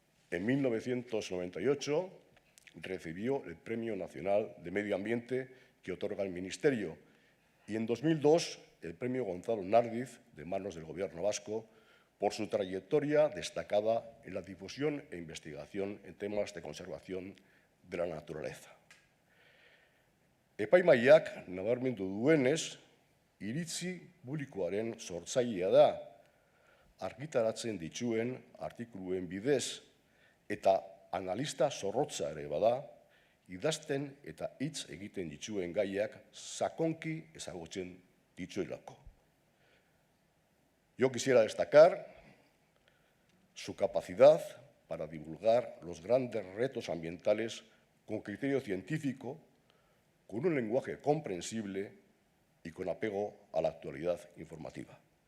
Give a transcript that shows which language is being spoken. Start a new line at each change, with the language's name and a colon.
Spanish: En 1998 recibió el Premio Nacional de Medio Ambiente que otorga el Ministerio y en 2002 el Premio Gonzalo Nardiz de manos del Gobierno vasco por su trayectoria destacada en la difusión e investigación en temas de conservación de la naturaleza.
Basque: Epaimahaiak nabarmendu duenez, iritzi publikoaren sortzailea da, argitaratzen dituen artikuluen bidez eta analista zorrotza ere bada, idazten eta hitz egiten dituen gaiak sakonki ezagutzen dituelako.
Spanish: Yo quisiera destacar su capacidad para divulgar los grandes retos ambientales con criterio científico, con un lenguaje comprensible y con apego a la actualidad informativa.